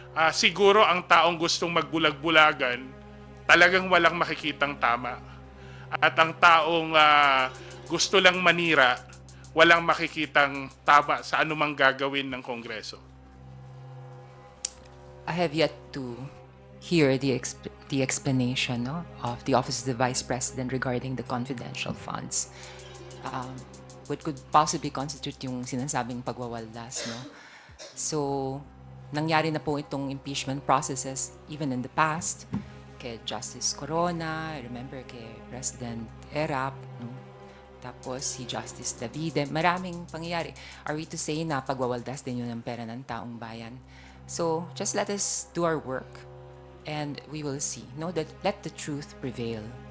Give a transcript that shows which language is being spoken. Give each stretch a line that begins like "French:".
Filipino: Siguro ang taong gustong magbulag-bulagan, talagang walang makikitang tama. At ang taong gusto lang manira, walang makikitang tama sa anumang gagawin ng Kongreso.
English: I have yet to hear the explanation, no, of the Office of the Vice President regarding the confidential funds. What could possibly constitute
Filipino: yung sinasabing pagwawaldas,
English: no? So,
Filipino: nangyari na po itong
English: impeachment processes even in the past.
Filipino: kay Justice Corona,
English: I remember
Filipino: kay President Erap, no? Tapos si Justice Davide, maraming pangyayari.
English: Are we to say
Filipino: na pagwawaldas din yun ng pera ng taong bayan?
English: So, just let us do our work and we will see. No, that let the truth prevail.